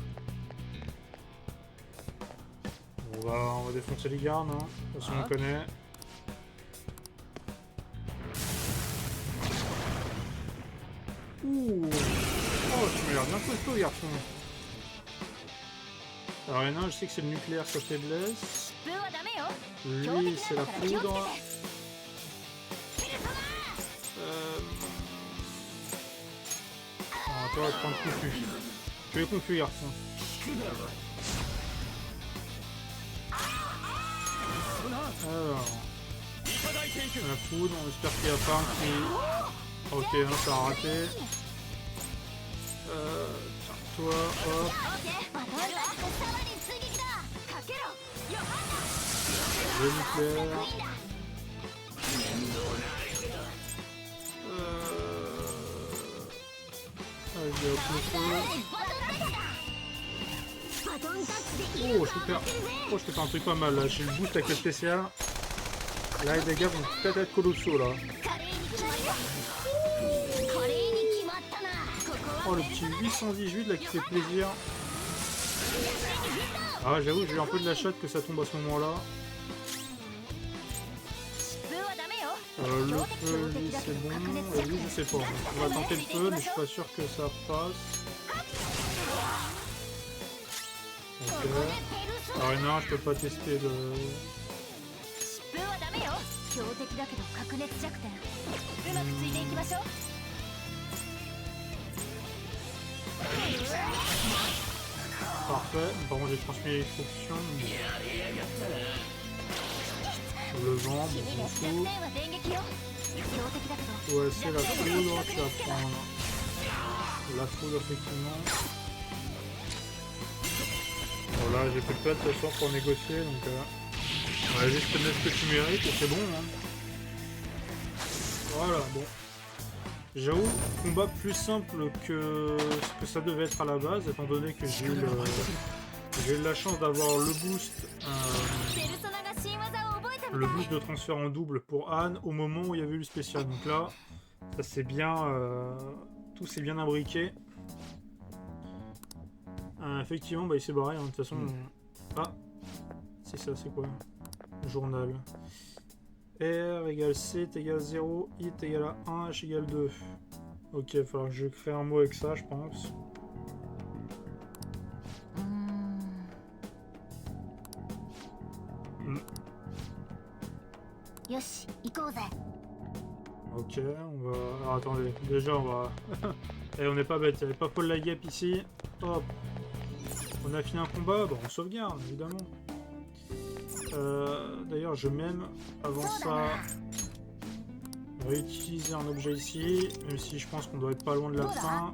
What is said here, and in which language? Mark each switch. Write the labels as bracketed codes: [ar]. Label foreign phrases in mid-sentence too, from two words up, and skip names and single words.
[fr] On va défoncer les gardes, hein. De toute façon on connaît. Ouh. Oh, tu m'as l'air bien costaud, garçon. Alors, il y en a un, je sais que c'est le nucléaire, sa faiblesse. [ja] ブーはダメよ [fr] Lui, c'est la [ja] 気をつけて [fr] foudre. Ah, toi, prends le confus. Tu es confus, garçon. Alors, [ja] いただいていく [fr] la foudre, on espère qu'il n'y a pas un qui... Ok, non, ça a raté. Tiens, toi, hop. [ja] オッケーバトンタッチでさらに追撃だかけろヨハンナ [fr] Le [ja] さすが [fr] nucléaire. [ja] クイーンだ [fr] Vas-y, hop, le feu. [ja] バトンタッチで [fr] Oh, je peux faire... Oh, je peux faire un truc pas mal, là. J'ai le boost avec le spécial. Là, les dégâts vont peut-être être colossaux, là. [ja] 華麗に決まった華麗に決まったなここ [fr] Oh, [ja] は [fr] le petit 818, là, qui fait plaisir. Ah, j'avoue, j'ai eu un peu de la chatte que ça tombe à ce moment-là. [ja] ブーはダメよ [fr] Le feu, lui, c'est bon. Lui, je sais pas. On va tenter le feu, mais je suis pas sûr que ça passe. Ok. Alors non, je peux pas tester le... [ja] 疾風はダメよ。強敵だけど白熱弱点。うまくついていきましょう。 [fr] Parfait. Par contre, j'ai transmis l'instruction. Le vent, bon, on s'en fout. [ja] 弱点は電撃よ。強敵だけど。 [fr] Ouais, c'est la foudre, tu vas prendre la foudre, effectivement. Bon, là, j'ai plus de place de toute façon pour négocier, donc on va juste te mettre ce que tu mérites et c'est bon. Hein. Voilà, bon. J'avoue, combat plus simple que ce que ça devait être à la base, étant donné que j'ai eu la chance d'avoir le boost. [ja] ペルソナが新技を覚えたみ [fr] Le [ja] たい。 [fr] boost de transfert en double pour Anne au moment où il y avait eu le spécial. Donc là, ça c'est bien, tout s'est bien imbriqué. Effectivement, bah, il s'est barré. Hein, de toute façon, ah, c'est ça, c'est quoi? Journal. R égale C est égal 0, I est égal à 1, H égale 2. Ok, il va falloir que je crée un mot avec ça, je pense. [ja] よし、行こうぜ。 [fr] Ok, on va... Alors attendez, déjà on va... Et on n'est pas bête, il n'y avait pas Paul Lagap ici. Hop. On a fini un combat, bon on sauvegarde évidemment. D'ailleurs je vais même, avant ça, réutiliser un objet ici, même si je pense qu'on doit être pas loin de la fin.